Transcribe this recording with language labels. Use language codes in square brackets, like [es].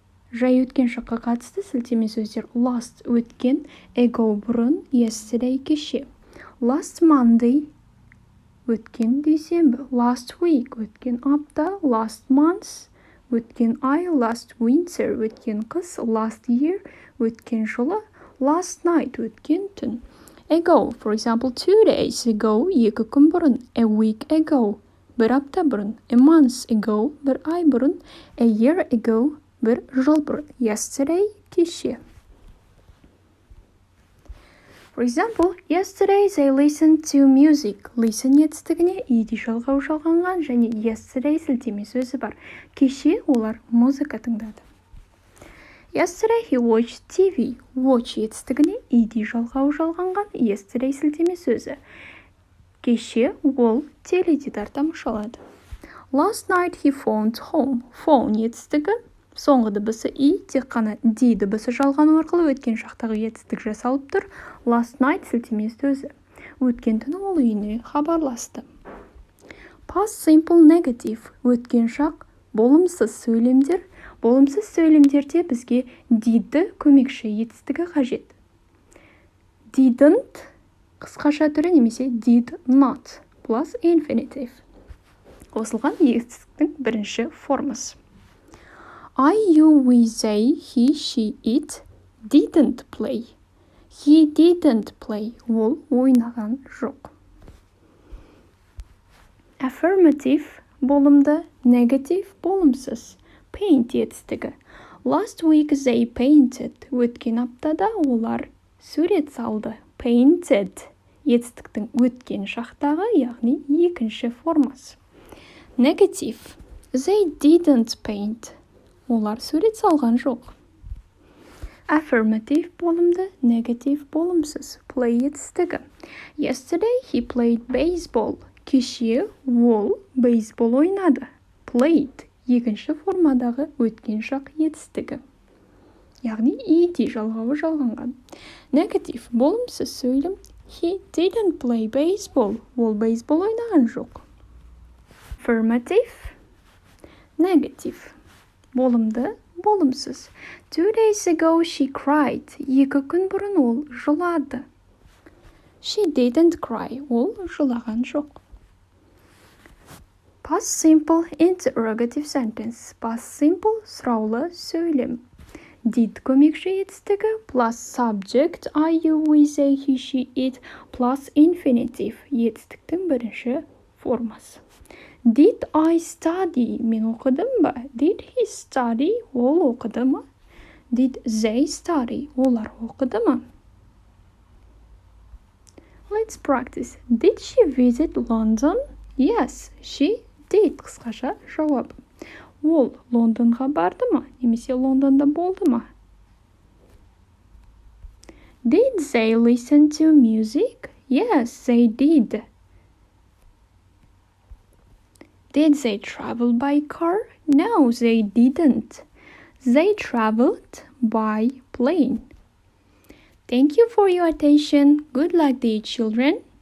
[kk] Жай өткен шаққа қатысты сілтеме сөздер last өткен, ago бұрын, yesterday кеше. [en] Last Monday [kk] өткен дүйсенбі, [en] last week [kk] өткен апта, [en] last month [kk] өткен ай, [en] last winter [kk] өткен қыс, [en] last year [kk] өткен жылы, [en] last night [kk] өткен түн. [en] Ago, for example, 2 days ago, [kk] 2 күн бұрын, [en] a week ago, [kk] бір апта бұрын, [en] a month ago, [kk] бір ай бұрын, [en] a year ago, [kk] бір жыл бұрын, [en] yesterday, [kk] кеше. [en] For example, yesterday they listened to music. [kk] Listen етістігіне ed жалғау жалғанған және yesterday сілтеме сөзі бар. Кеше олар музыка тыңдады. [en] Yesterday he watched TV. [kk] Watch етістігіне ed жалғауы жалғанған yesterday сілтеме сөзі. Кеше ол теледидар тамашалады. [en] Last night he phoned home. [kk] Phone етістігі соңғы дыбысы и, тек қана d дыбысы жалғану арқылы өткен шақтағы етістік жасалып тұр. [en] Last night [kk] сілтеме сөзі. Өткен түні ол үйіне хабарласты. [en] Past simple negative [kk] өткен шақ болымсыз сөйлемдер. Болымсыз сөйлемдерде бізге did көмекші етістігі қажет. Didn't қысқаша түрі немесе [en] did not plus infinitive. [kk] Қосылған етістіктің бірінші формасы. [en] I, you, we, they, he, she, it didn't play. He didn't play. [kk] Ол ойнаған жоқ. Affirmative болымды, negative болымсыз. Paint етістігі. [en] Last week they painted. [kk] Өткен аптада олар сурет салды. Painted етістіктің өткен шақтағы, яғни екінші формасы. Negative. [en] They didn't paint. [kk] Олар сурет салған жоқ. Affirmative болымды, negative болымсыз. Play етістігі. [en] Yesterday he played baseball. [kk] Кеше ол бейсбол ойнады. Played екінші формадағы өткен шақ етістігі. Яғни ed жалғауы жалғанған. Negative болымсыз сөйлем. [en] He didn't play baseball. [kk] Ол бейсбол ойнаған жоқ. [en] Affirmative. Negative. [kk] Болымды, болымсыз. [en] 2 days ago she cried. [kk] 2 күн бұрын ол жылады. [en] She didn't cry. [kk] Ол жылаған жоқ. [en] Past simple interrogative sentence. [kk] Past simple сұраулы сөйлем. Did көмекші етістігі [en] plus subject I, you, we, they, he, she, it plus infinitive [kk] етістіктің бірінші формасы. [en] Did I study? [kk] Мен оқыдым ба? [en] Did he study? [kk] Ол оқыды ма? [en] Did they study? [kk] Олар оқыды ма? [en] Let's practice. Did she visit London? Yes, she did. [kk] Қысқаша жауап. Ол Лондонға барды ма? Немесе Лондонда болды ма? [en] Did they listen to music? Yes, they did. Did they travel by car? No, they didn't. They traveled by plane. Thank you for your attention. Good luck, dear children.